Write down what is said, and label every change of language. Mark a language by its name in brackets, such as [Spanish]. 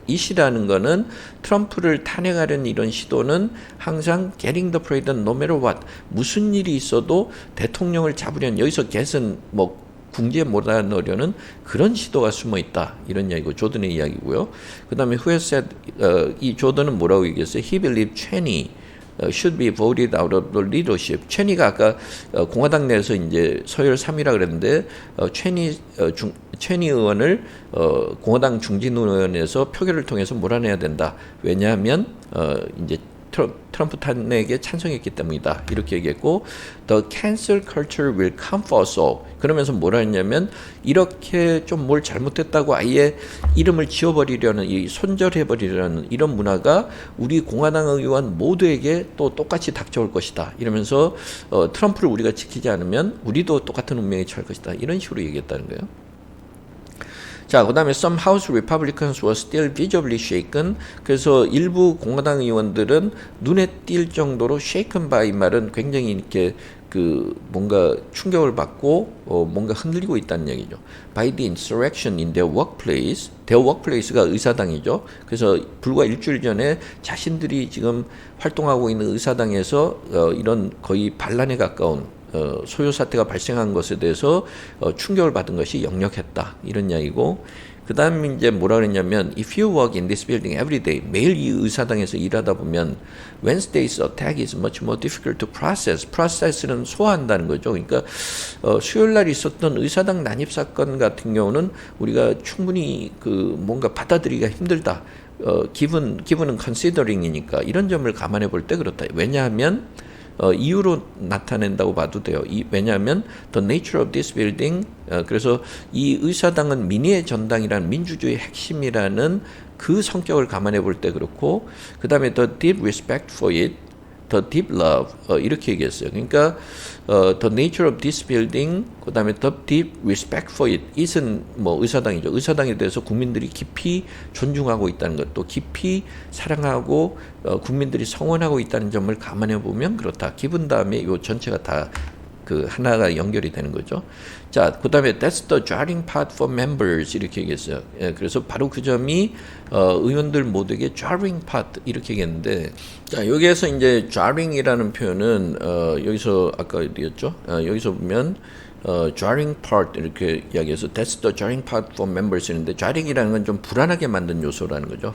[Korean] it이라는 거는 트럼프를 탄핵하려는 이런 시도는 항상 getting the president no matter what 무슨 일이 있어도 대통령을 잡으려는 여기서 get은 뭐 궁지에 몰아넣으려는 그런 시도가 숨어 있다. 이런 이야기고 조던의 이야기고요. 그 다음에 who has said 이 조던은 뭐라고 얘기했어요? [English] He believed Cheney should be voted out of the leadership. [Korean] 체니가 아까 공화당 내에서 이제 서열 3위라 그랬는데 체니 의원을 공화당 중진 의원에서 표결을 통해서 몰아내야 된다. 왜냐하면 이제 트럼프 탄핵에 찬성했기 때문이다. [English] 이렇게 얘기했고 The cancel culture will come for us all. [Korean] 그러면서 뭐라 했냐면 이렇게 좀 뭘 잘못했다고 아예 이름을 지워버리려는 이 손절해버리려는 이런 문화가 우리 공화당 의원 모두에게 또 똑같이 닥쳐올 것이다. 이러면서 트럼프를 우리가 지키지 않으면 우리도 똑같은 운명에 처할 것이다. 이런 식으로 얘기했다는 거예요. [English] 자, 그 다음에 some House Republicans were still visibly shaken. [Korean] 그래서 일부 공화당 의원들은 눈에 띌 정도로 shaken by 말은 굉장히 이렇게 뭔가 충격을 받고 뭔가 흔들리고 있다는 얘기죠. [English] By the insurrection in their workplace. [Korean] their workplace가 의사당이죠. 그래서 불과 일주일 전에 자신들이 지금 활동하고 있는 의사당에서 이런 거의 반란에 가까운 소요 사태가 발생한 것에 대해서 충격을 받은 것이 역력했다. [English] 이런 이야기고 그 다음에 이제 뭐라 그랬냐면 If you work in this building every day 매일 이 의사당에서 일하다 보면 Wednesday's attack is much more difficult to process. [Korean] process는 소화한다는 거죠. 그러니까 수요일 날 있었던 의사당 난입 사건 같은 경우는 우리가 충분히 뭔가 받아들이기가 힘들다. 기분은 considering이니까 이런 점을 감안해 볼 때 그렇다. 왜냐하면 이유로 나타낸다고 봐도 돼요. 왜냐하면 the nature of this building 그래서 이 의사당은 민의의 전당이라는 민주주의의 핵심이라는 그 성격을 감안해 볼 때 그렇고 그 다음에 the deep respect for it, the deep love 이렇게 얘기했어요. [English] 그러니까 the nature of this building 그 다음에 the deep respect for it it은 뭐 의사당이죠. [Korean] 의사당에 대해서 국민들이 깊이 존중하고 있다는 것, 또 깊이 사랑하고 국민들이 성원하고 있다는 점을 감안해 보면 그렇다. 기분 다음에 이 전체가 다 하나가 연결이 되는 거죠. [English] 자, 그 다음에 that's the jarring part for members 이렇게 얘기했어요. [Korean] 예, 그래서 바로 그 점이 의원들 모두에게 jarring part 이렇게 얘기했는데 자, 여기에서 이제 jarring이라는 표현은 여기서 아까 어디였죠? 여기서 보면 jarring part 이렇게 이야기해서 that's the jarring part for members 인데 jarring이라는 건 좀 불안하게 만든 요소라는 거죠.